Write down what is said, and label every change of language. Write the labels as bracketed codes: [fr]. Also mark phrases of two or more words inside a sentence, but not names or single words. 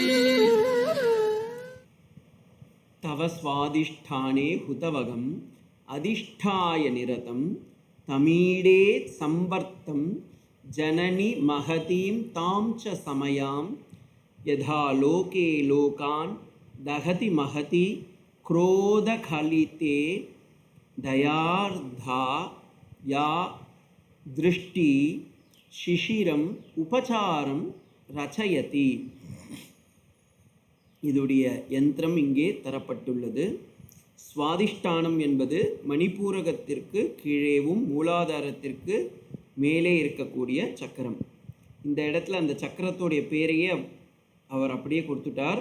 [sa] तव स्वादिष्ठाने हुतवगम् अधिष्ठाय निरतम् तमीडे संवर्तम् जननि महतीं तां च समयां यथा लोके लोकान् दहति महति क्रोधकलिते दयार्धा या दृष्टि शिशिरम उपचारम रचयति. [ta] இதுடைய யந்திரம் இங்கே தரப்பட்டுள்ளது. சுவாதிஷ்டானம் என்பது மணிப்பூரகத்திற்கு கீழேவும் மூலாதாரத்திற்கு மேலே இருக்கக்கூடிய சக்கரம். இந்த இடத்துல அந்த சக்கரத்துடைய பேரையே அவர் அப்படியே கொடுத்துட்டார்.